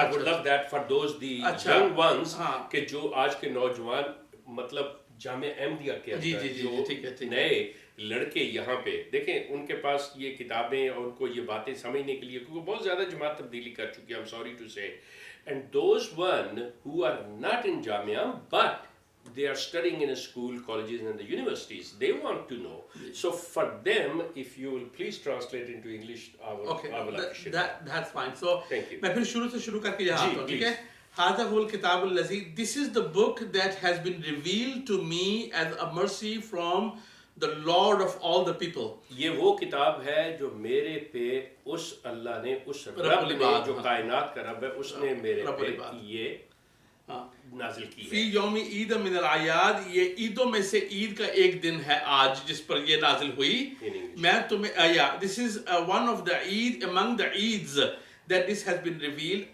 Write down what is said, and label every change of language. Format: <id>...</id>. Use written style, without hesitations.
<en>I would love that for those the young ones</en> <ur>کہ جو آج کے نوجوان مطلب جامعہ احمدیہ کے اندر جو نئے لڑکے یہاں پہ دیکھیں, ان کے پاس یہ کتابیں اور ان کو یہ باتیں سمجھنے کے لیے, کیونکہ بہت زیادہ جماعت تبدیلی کر چکی ہے,</ur> <en>I'm sorry to say, and those one who are not in</en> <ur>Jamia</ur> <en>but they are studying in a school, colleges and the universities, they want to know. So for them, if you will please translate into English, I will appreciate that. That's fine. So thank you.</en> <ur>میں پھر شروع سے شروع کر کے یہاں آتا ہوں, ٹھیک ہے.</ur> <ar>هذا هو الكتاب الذي,</ar> <en>this is the book that has been revealed to me as a mercy from the Lord of all the people.</en> <ur>یہ وہ کتاب ہے جو میرے پہ اس اللہ نے, اس رب نے جو کائنات کا رب ہے, اس نے میرے پہ یہ نازل کی ہے.</ur> <ar>فی یوم عید من الاعیاد,</ar> <ur>یہ عیدوں میں سے عید کا ایک دن ہے آج جس پر یہ نازل ہوئی. میں تمہیں</ur> <en>this is one of the Eid among the Eids that this has been revealed.</en>